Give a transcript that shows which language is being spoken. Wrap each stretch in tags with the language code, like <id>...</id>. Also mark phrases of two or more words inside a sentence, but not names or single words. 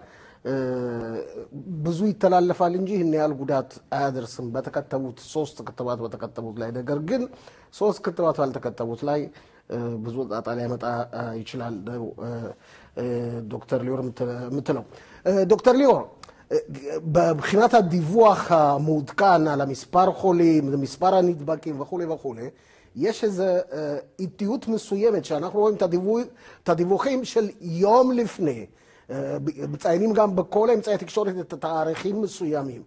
<am>ብዙ ይተላለፋል እንጂ ይህን ያህል ጉዳት አያደርስም በተከተቡት 3 ክትባት በተከተቡት ላይ። ነገር ግን 3 ክትባት ባልተከተቡት ላይ ብዙ ጣጣ ሊያመጣ ይችላል ዶክተር ሊዮር የምትለው። ዶክተር ሊዮር</am> <he>በብחינת הדיווח המעודכן על המספר חולים, מספר הנדבקים וכו' וכו', יש איזו איטיות מסוימת שאנחנו רואים את הדיווחים של יום לפני. מציינים גם בכל אמצעי התקשורת את התאריכים מסוימים.</he>